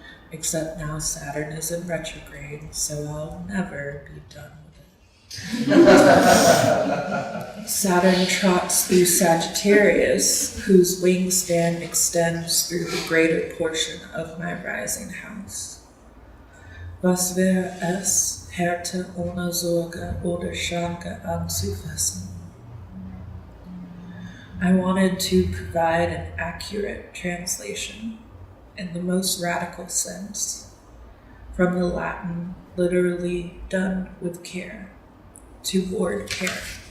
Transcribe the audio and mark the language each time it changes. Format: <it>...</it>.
<en>Except now Saturn is in retrograde, so I'll never be done with it. Saturn trots through Sagittarius, whose wingspan extends through the greater portion of my rising house.</en> <de>Was wäre es, Härte ohne Sorge oder Schranke anzufassen?</de> <en>I wanted to provide an accurate translation in the most radical sense, from the Latin literally done with care, toward care.</en>